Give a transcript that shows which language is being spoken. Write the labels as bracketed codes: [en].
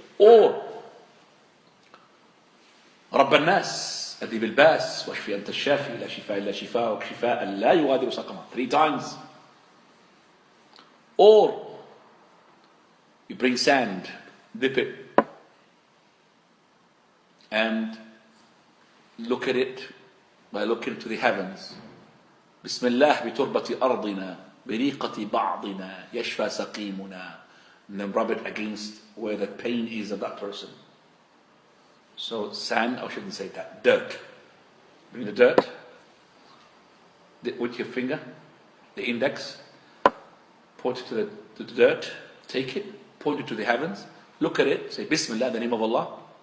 [ar] Or رب الناس أذهب الباس واشفي أنت الشافي لا شفاء إلا شفاءك شفاء لا يغادر سقما. [en] 3 times. Or you bring sand, dip it, and look at it by looking to the heavens. [ar] بسم الله بتربة أرضنا بريقة بعضنا يشفى سقيمنا. [en] And then rub it against where the pain is of that person. So sand, I shouldn't say that, dirt. Bring the dirt with your finger, the index, point it to the dirt, take it, point it to the heavens, look at it, say Bismillah, the name of Allah.